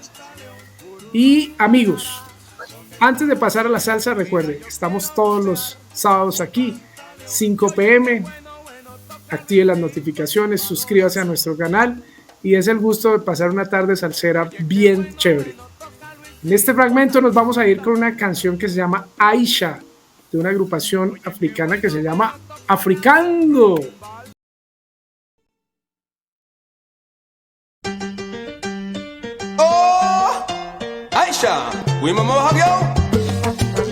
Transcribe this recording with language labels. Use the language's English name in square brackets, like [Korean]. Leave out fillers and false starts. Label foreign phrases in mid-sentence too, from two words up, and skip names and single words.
[Spanish] Y amigos, antes de pasar a la salsa, recuerden, estamos todos los sábados aquí, 5 p.m. Active las notificaciones, suscríbase a nuestro canal y es el gusto de pasar una tarde salsera bien chévere. En este fragmento nos vamos a ir con una canción que se llama Aisha, de una agrupación africana que se llama Africando. [English] Oh, Aisha, we mama have you.